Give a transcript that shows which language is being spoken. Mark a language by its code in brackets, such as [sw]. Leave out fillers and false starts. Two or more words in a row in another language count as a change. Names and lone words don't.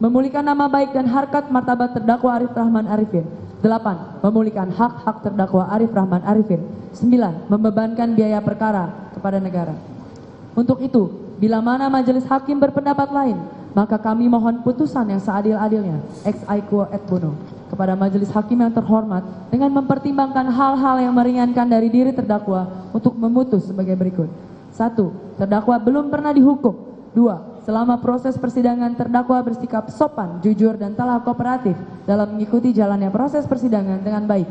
[id] Memulihkan nama baik dan harkat martabat terdakwa Arif Rahman Arifin. 8. Memulihkan hak-hak terdakwa Arif Rahman Arifin. 9. Membebankan biaya perkara kepada negara. Untuk itu, bila mana majelis hakim berpendapat lain, maka kami mohon putusan yang seadil-adilnya, [la] ex aequo et bono, [id] kepada majelis hakim yang terhormat dengan mempertimbangkan hal-hal yang meringankan dari diri terdakwa untuk memutus sebagai berikut. 1. Terdakwa belum pernah dihukum. 2. Selama proses persidangan terdakwa bersikap sopan, jujur, dan telah kooperatif dalam mengikuti jalannya proses persidangan dengan baik.